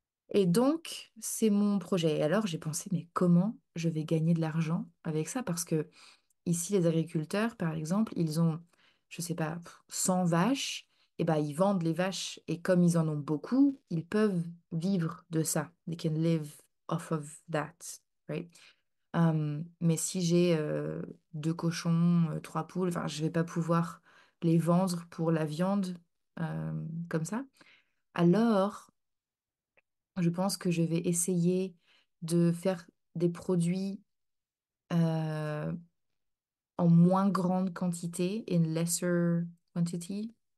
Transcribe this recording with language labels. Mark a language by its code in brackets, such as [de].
[fr] Et donc, c'est mon projet. Et alors, j'ai pensé, mais comment je vais gagner de l'argent avec ça? Parce que ici, les agriculteurs, par exemple, ils ont, je sais pas, 100 vaches, et ben ils vendent les vaches, et comme ils en ont beaucoup, ils peuvent vivre de ça. [en] They can live off of that, right? [fr] Mais si j'ai deux cochons, trois poules, enfin, je vais pas pouvoir les vendre pour la viande comme ça. Alors, je pense que je vais essayer de faire des produits euh, en moins grande quantité, [en] in lesser quantity,